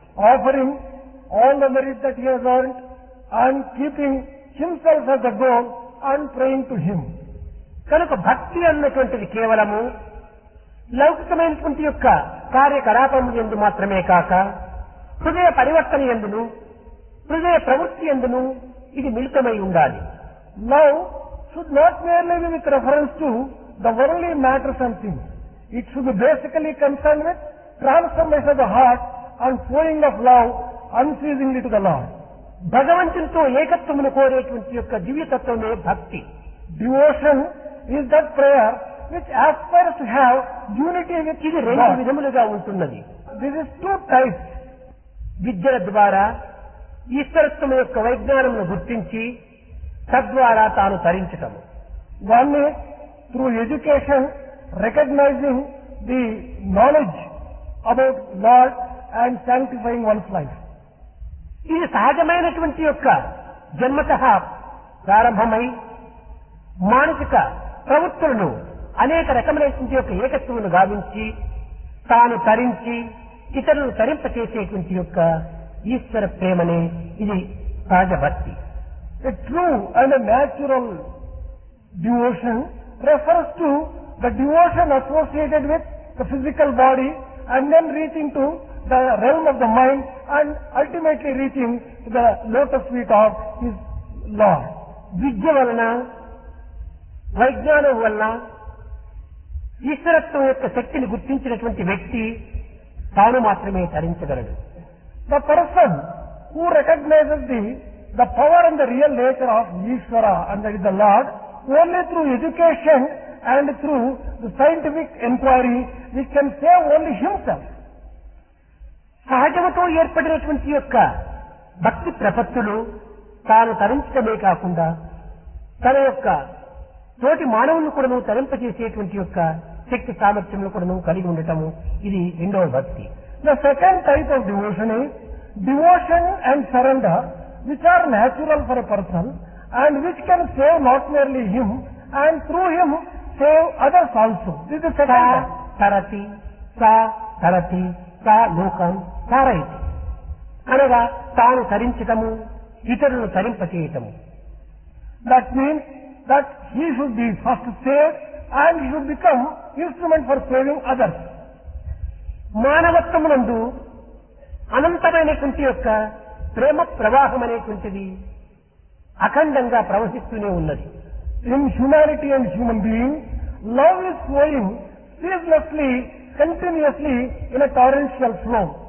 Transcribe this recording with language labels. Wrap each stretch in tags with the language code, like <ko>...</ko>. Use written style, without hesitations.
<en>offering all the merit that he has earned and keeping himself as the goal and praying to him.</en> <te>కనుక భక్తి అన్నటువంటిది కేవలము లౌకికమైనటువంటి యొక్క కార్యకలాపములు యందు మాత్రమే కాక హృదయ పరివర్తన యందును, హృదయ ప్రవృత్తి యందును ఇది మిళితమై ఉండాలి.</te> <en>Love should not merely be with reference to the worldly matters and things. It should be basically concerned with transformation of the heart and flowing of love unceasingly to the Lord.</en> <te>భగవంతునితో ఏకత్వమును కోరేటువంటి యొక్క దివ్యతత్వమే భక్తి.</te> <en>Devotion is that prayer which aspires to have unity with</en> <te>ఇది రెండు</te> <en>God.</en> <te>విధములుగా ఉంటున్నది.</te> <en>This is two types.</en> <te>విద్యల ద్వారా ఈశ్వరత్వం యొక్క వైజ్ఞానమును గుర్తించి తద్వారా తాను తరించటము.</te> <en>One is through education, recognizing the knowledge about Lord and sanctifying one's life.</en> <te>ఇది సహజమైనటువంటి యొక్క జన్మతః ప్రారంభమై మానసిక ప్రవృత్తులను అనేక రకమైనటువంటి యొక్క ఏకత్వమును గావించి తాను తరించి ఇతరులను తరింపచేసేటువంటి యొక్క ఈశ్వర ప్రేమనే ఇది సహజ భక్తి.</te> <en>A true and a natural devotion refers to the devotion associated with the physical body and then reaching to the realm of the mind and ultimately reaching to the lotus feet of his Lord.</en> <te>విద్య వలన, వైజ్ఞానం వలన ఈశ్వరత్వం యొక్క శక్తిని గుర్తించినటువంటి వ్యక్తి తాను మాత్రమే తరించగలడు.</te> <en>The person who recognizes the power and the real nature of Ishvara, and that is the Lord, only through education and through the scientific inquiry, we can save only himself.</en> <te>సహజముతో ఏర్పడినటువంటి యొక్క భక్తి ప్రపత్తులు తాను తరించడమే కాకుండా తన యొక్క తోటి మానవులను కూడాను తరింపజేసేటువంటి యొక్క శక్తి సామర్థ్యములు కూడాను కలిగి ఉండటము, ఇది రెండవ భక్తి.</te> <en>The second type of devotion is devotion and surrender which are natural for a person and which can save not merely him and through him save others also. This is the second</en> <sa>saw</sa> <en>one.</en> <sa>తరతి సా తరతి సా లోకం తారయతి</sa> <te>అనగా తాను తరించటము ఇతరులను తరింపచేయటము.</te> <en>That means that he should be first saved and he should become instrument for saving others.</en> <te>మానవత్వమునందు అనంతమైనటువంటి యొక్క ప్రేమ ప్రవాహం అనేటువంటిది అఖండంగా ప్రవహిస్తూనే ఉన్నది.</te> <en>In humanity and human being, love is flowing ceaselessly, continuously in a torrential flow.</en>